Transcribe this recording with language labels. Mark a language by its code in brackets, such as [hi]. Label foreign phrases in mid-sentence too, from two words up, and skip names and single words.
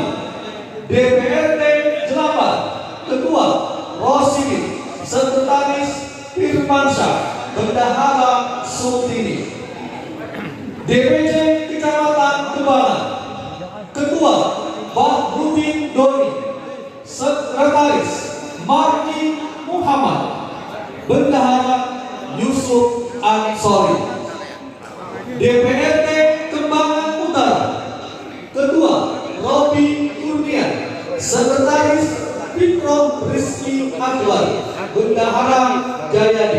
[id] DPRD Jelapar. Ketua Rosidi, Sekretaris Firmansyah, Bendahara Sultini. DPC Kecamatan Kebalan. Ketua Bahrudin Doni, Sekretaris Marki Muhammad, Bendahara Yusuf Ansori. DPRD Kembangan Utara. Ketua Robi Kurnian, Sekretaris Fikron Rizky Akbar, Bendahara Jayadi.